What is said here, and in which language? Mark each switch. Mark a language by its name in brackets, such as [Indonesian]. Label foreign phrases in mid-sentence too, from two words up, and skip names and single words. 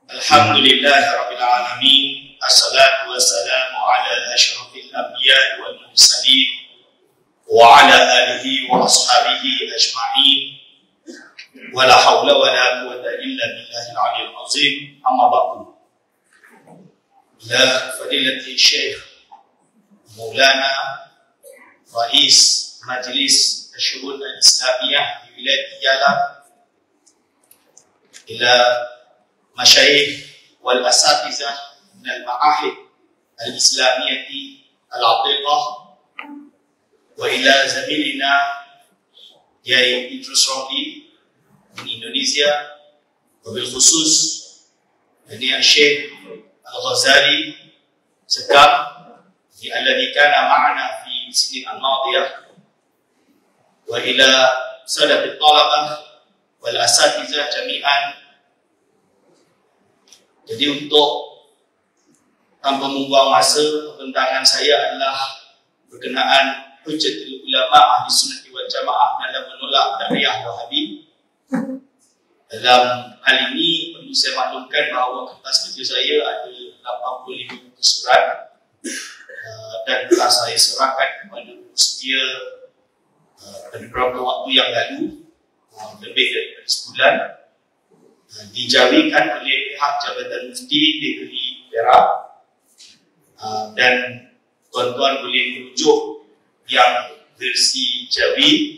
[Arabic] الحمد لله رب العالمين. والصلاة والسلام على أشرف الأنبياء والمرسلين وعلى آله وأصحابه أجمعين. ولا حول ولا قوة إلا بالله العلي العظيم. أما بعد. لفضيلة شيخ مولانا رئيس مجلس الشؤون الإسلامية [Malay] di wilayah Tijala, [Arabic] إلى المشايخ والأساتذة من المعاهد الإسلامية العتيقة، و إلى زميلنا ياي إدريس رملي من إندونيسيا، وبالخصوص ini شيخ الغزالي سكم الذي كان معنا في السنين الماضية، وإلى سادة الطلبة والأساتذة جميعا. [Malay] Jadi untuk tanpa membuang masa, pembentangan saya adalah berkenaan hujjatul ulama ahli sunnah wal jamaah dalam menolak dakwah Wahabi. Dalam hal ini perlu saya maklumkan bahawa kertas kerja saya ada 85 surat dan telah saya serahkan kepada Setia pada beberapa waktu yang lalu, lebih dari sebulan, dijawikan oleh pihak Jabatan Mufti Negeri Perak, dan tuan-tuan boleh merujuk yang versi Jawi.